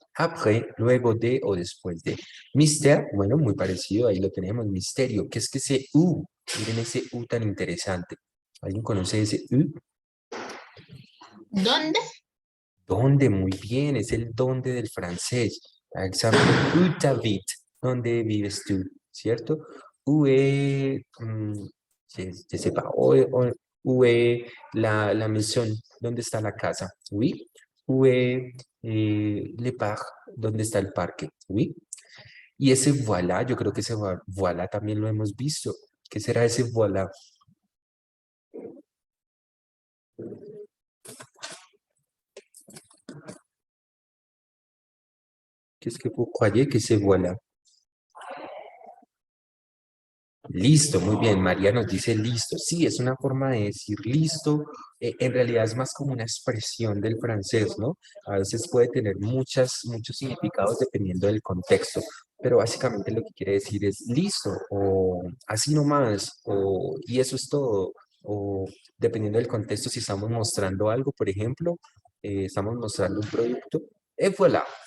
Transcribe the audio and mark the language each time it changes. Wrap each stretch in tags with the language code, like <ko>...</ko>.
<es>Après, luego de o después de. Mystère, bueno, muy parecido, ahí lo tenemos, misterio. ¿Qué es que ese U? Miren ese U tan interesante. ¿Alguien conoce ese U? ¿Dónde? ¿Dónde? Muy bien, es el dónde del francés. Por ejemplo,</es> <fr>où t'habites?</fr> <es>¿Dónde vives tú? ¿Cierto?</es> <fr>Où est, je sais pas, où est la maison?</fr> <es>¿Dónde está la casa? Oui.</es> <fr>Où est le parc?</fr> <es>¿Dónde está el parque? Oui. Y ese voilà, yo creo que ese voilà también lo hemos visto. ¿Qué será ese voilà?</es> <fr>Qu'est-ce que vous croyez que c'est voilà?</fr> <es>Listo, muy bien. María nos dice listo. Sí, es una forma de decir listo. En realidad es más como una expresión del francés, ¿no? A veces puede tener muchos significados dependiendo del contexto, pero básicamente lo que quiere decir es listo, o así nomás, o y eso es todo, o dependiendo del contexto, si estamos mostrando algo, por ejemplo, estamos mostrando un producto, Et voilà.</es>